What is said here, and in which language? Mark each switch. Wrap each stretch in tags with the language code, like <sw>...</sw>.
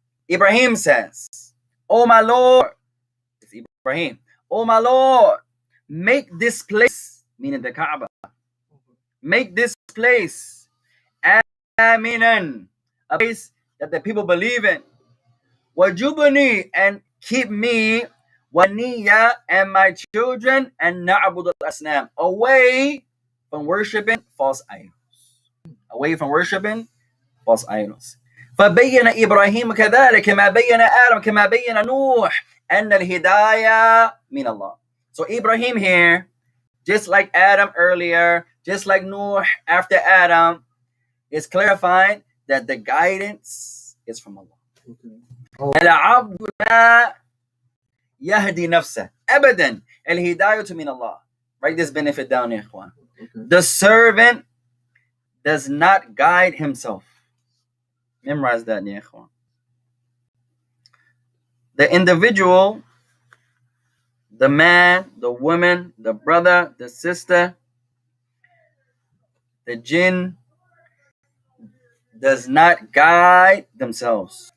<en>Ibrahim says, Oh my Lord, it's Ibrahim, oh my Lord, make this place, meaning the Kaaba, make this place aminan, a place that the people believe in.</en> <ar>Wajubni,</ar> <en>and keep me,</en> <ar>waniya,</ar> <en>and my children, and</en> <ar>na'bud al-asnam,</ar> <en>away from worshiping false idols. Away from worshiping false idols.</en> <ar>فبين إبراهيم كذلك كما بين آدم كما بين نوح أن الهداية من الله.</ar> <en>So Ibrahim here, just like Adam earlier, just like Nuh after Adam, is clarifying that the guidance is from Allah.</en> <ar>العبد لا يهدي نفسه أبدا الهداية من الله.</ar> <en>Write this benefit down, ya ikhwan. The servant does not guide himself. Memorize that, ya ikhwan. The individual, the man, the woman, the brother, the sister, the jinn does not guide themselves.</en>